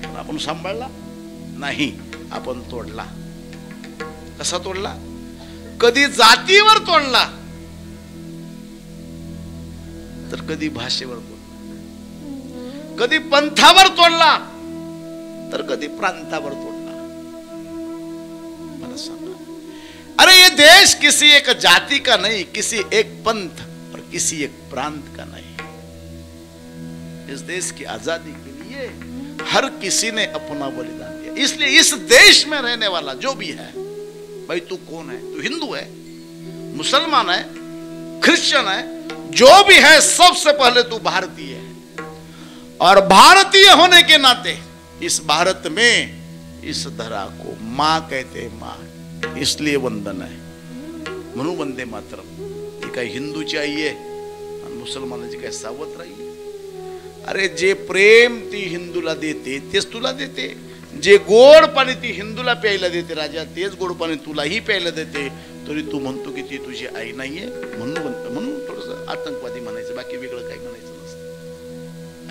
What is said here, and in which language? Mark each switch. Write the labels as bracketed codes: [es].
[mr] आपण सांभाळला नाही, आपण तोडला। कसा तोडला? कधी जातीवर तोडला, तर कधी भाषेवर तोडला, कधी पंथावर तोडला, तर कधी प्रांतावर तोडला। मला सांगा, [hi] अरे ये देश किसी एक जाति का नहीं, किसी एक पंथ और किसी एक प्रांत का नहीं। इस देश की आजादी के लिए हर किसी ने अपना बलिदान दिया। इसलिए इस देश में रहने वाला जो भी है, भाई तू कौन है? तू हिंदू है, मुसलमान है, क्रिश्चियन है, जो भी है, सबसे पहले तू भारतीय है। और भारतीय होने के नाते इस भारत में इस धरा को मां कहते हैं, मां, इसलिए वंदन है। [mr] म्हणून वंदे मातरम. ती काय हिंदूची आई आहे आणि मुसलमानाची काय सावत्र आई आहे? अरे जे प्रेम ती हिंदूला देते तेच तुला देते. जे गोड पाणी ती हिंदूला प्यायला देते राजा, तेच गोड पाणी तुलाही प्यायला देते. तरी तू म्हणतो की ती तुझी आई नाहीये. म्हणून थोडस आतंकवादी म्हणायचं, बाकी वेगळं काही म्हणायचं नसतं.